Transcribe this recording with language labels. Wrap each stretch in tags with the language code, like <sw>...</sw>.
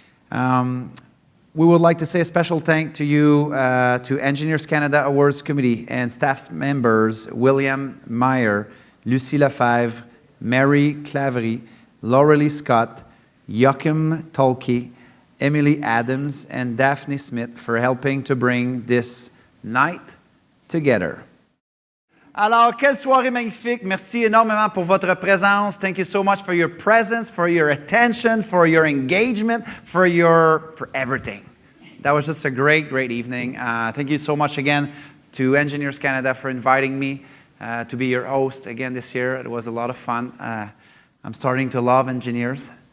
<en>We would like to say a special thank to you, to Engineers Canada Awards Committee and staff members William Meyer, Lucie Lefebvre, Mary Claverie, Laurelie Scott, Joachim Tolke, Emily Adams, and Daphne Smith for helping to bring this night together.</en> <fr>Alors, quelle soirée magnifique. Merci énormément pour votre présence.</fr> <en>Thank you so much for your presence, for your attention, for your engagement, for everything. That was just a great, great evening. Thank you so much again to Engineers Canada for inviting me to be your host again this year. It was a lot of fun. I'm starting to love engineers.</en>